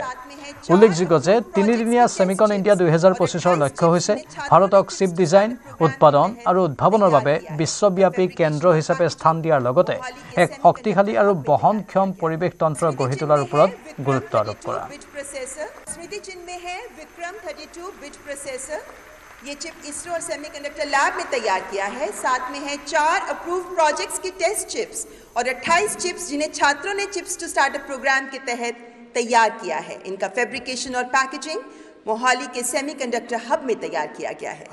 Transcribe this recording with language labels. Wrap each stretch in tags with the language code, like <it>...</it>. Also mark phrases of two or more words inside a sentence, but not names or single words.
<as>উল্লেখযোগ্য যে 3দিনীয়া ছেমিকন ইণ্ডিয়া 2025ৰ লক্ষ্য হৈছে ভাৰতক চিপ ডিজাইন, উৎপাদন আৰু উদ্ভাৱনৰ বাবে বিশ্বব্যাপী কেন্দ্ৰ হিচাপে স্থান দিয়াৰ লগতে এক শক্তিশালী আৰু বহনক্ষম পৰিৱেশ তন্ত্ৰ গঢ়ি তোলাৰ ওপৰত গুৰুত্ব আৰোপ কৰা।</as> <hi>ये चिप इसरो और सेमीकंडक्टर लैब में तैयार किया है। साथ में है 4</hi> <en>approved projects</en> <hi>की</hi> <en>test chips</en> <hi>और 28 चिप्स जिन्हें छात्रों ने चिप्स टू स्टार्टअप प्रोग्राम के तहत तैयार किया है। इनका फैब्रिकेशन और पैकेजिंग मोहाली के</hi> <en>semiconductor hub</en> <hi>में तैयार किया गया है।</hi>